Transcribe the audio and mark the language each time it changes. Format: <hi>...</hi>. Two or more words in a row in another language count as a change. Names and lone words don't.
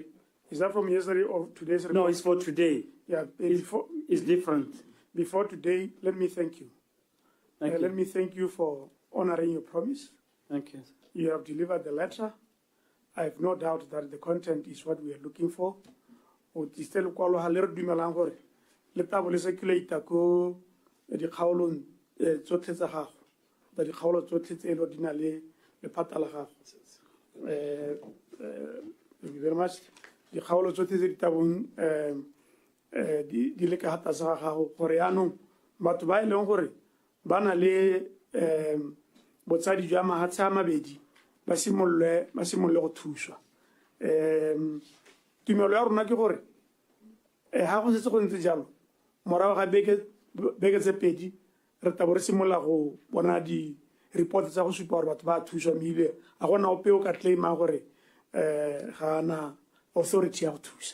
<en>Is that from yesterday or today's report? No, it's for today. Yeah, It's different. before today, let me thank you. Thank you. Let me thank you for honoring your promise. Thank you. You have delivered the letter. I have no doubt that the content is what we are looking for.</en> <tn>O tiste le kwalo ha le re dumelang gore le tabo le circulate ko dikgaolong tsotlhe tsa gago tsa dikgaolo tsotlhe tse lo di na le lephata la gago.</tn> <en>Thank you very much.</en> <tn>Dikgaolo tsotlhe tse di tabong di le ka hata sa gago gore yaanong batho ba e leng gore ba na le botsadi jwa mahatshe a mabedi ba simolole go thuswa. Tumelo ya rona ke gore ha go setse go ntse jalo morago ga beke tse pedi re tabo re simolola go bona di-report tsa go supa gore batho ba thuswa mme a gona ope o ka claima gore ga ana authority ya go thusa.</tn>